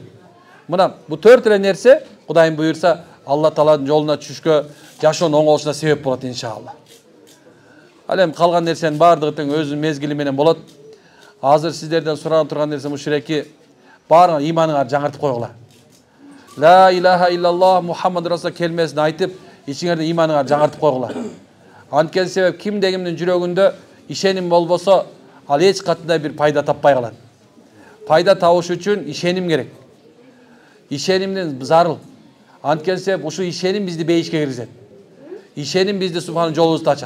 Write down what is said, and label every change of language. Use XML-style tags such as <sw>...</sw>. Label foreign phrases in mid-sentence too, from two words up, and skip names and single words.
<ky>Мына бу 4 эле нерсе Кудайым буйрса Алла Тааланын жолуна түшүшкө, жашоонун оңолушуна себеп болот иншалла. Ал эми калган нерсенин баардыгы тең өзүнүн мезгили менен болот. Азыр сиздерден сурап турган нерсе ушул эки баарын ыйманыңарды жаңыртып койгула.</ky> <ar>لا إله إلا الله محمد رسول</ar> <ky>келмесин айтып, ичиңерде ыйманыңарды жаңыртып койгула. Анткени себеп кимде-кимдин жүрөгүндө ишеним болбосо, ал эч кандай бир пайда таппай калат. Пайда табыш үчүн ишеним керек. Ишенимдин зарыл. Анткени себеп ушул ишеним бизди бейишке киргизет. Ишеним бизди субхан жолубузду ачат.</ky>